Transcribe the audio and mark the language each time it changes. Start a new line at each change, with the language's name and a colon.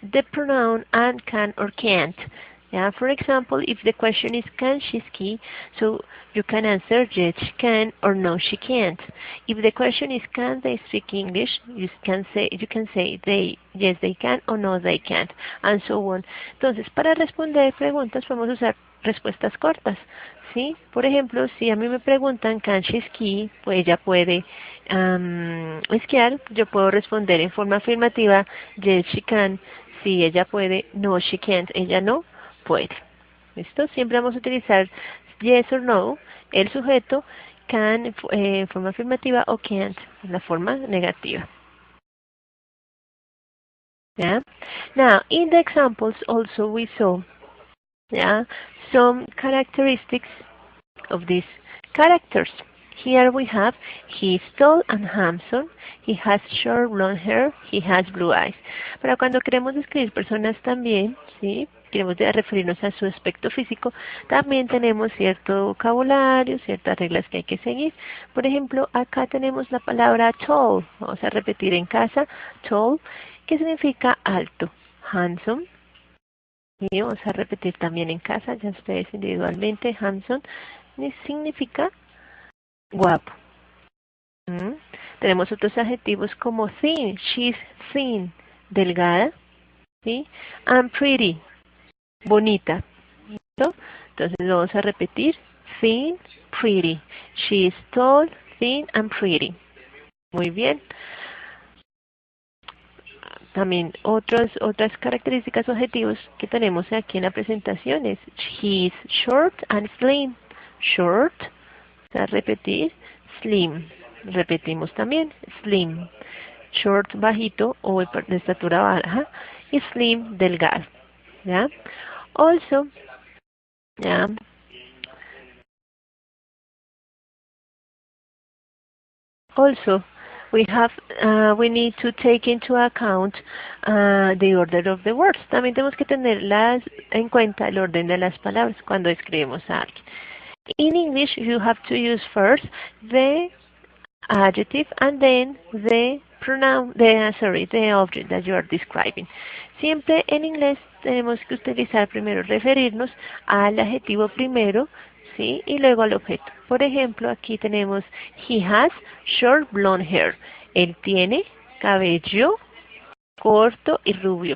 English: The pronoun and can or can't. Yeah? For example, if the question is can she ski, so you can answer yes she can or no she can't. If the question is can they speak English, you can say they yes they can or no they can't, and so on.
Spanish: Entonces, para responder preguntas podemos usar respuestas cortas, ¿sí? Por ejemplo, si a mí me preguntan
English: can she ski,
Spanish: pues ella puede esquiar, yo puedo responder en forma afirmativa
English: yes she can.
Spanish: Si ella puede,
English: no she can't,
Spanish: ella no puede. ¿Listo? Siempre vamos a utilizar
English: yes or no,
Spanish: el sujeto, can en forma afirmativa o can't en la forma negativa.
English: Yeah? Now, in the examples also we saw some characteristics of these characters. Here we have, he is tall and handsome, he has short blonde hair, he has blue eyes.
Spanish: Pero cuando queremos describir personas también, ¿sí? Queremos referirnos a su aspecto físico, también tenemos cierto vocabulario, ciertas reglas que hay que seguir. Por ejemplo, acá tenemos la palabra tall, vamos a repetir en casa, tall, que significa alto, handsome. Y vamos a repetir también en casa, ya ustedes individualmente, handsome, significa guapo. Tenemos otros adjetivos como thin,
English: she's thin,
Spanish: delgada, ¿sí? And pretty, bonita. ¿Listo? Entonces vamos a repetir, thin, pretty.
English: She's tall, thin, and pretty.
Spanish: Muy bien. También otras características o adjetivos que tenemos aquí en la presentación es
English: he's short and slim.
Spanish: Short, o sea, repetir, slim. Repetimos también, slim. Short, bajito o de estatura baja, y slim, delgado. ¿Ya?
English: Also, ¿ya? Also, we need to take into account the order of the words.
Spanish: También tenemos que tener en cuenta el orden de las palabras cuando escribimos a alguien.
English: In English, you have to use first the adjective and then the pronoun, the object that you are describing.
Spanish: Siempre en inglés tenemos que utilizar primero, referirnos al adjetivo primero, ¿sí? Y luego al objeto. Por ejemplo, aquí tenemos
English: he has short blonde hair.
Spanish: Él tiene cabello corto y rubio.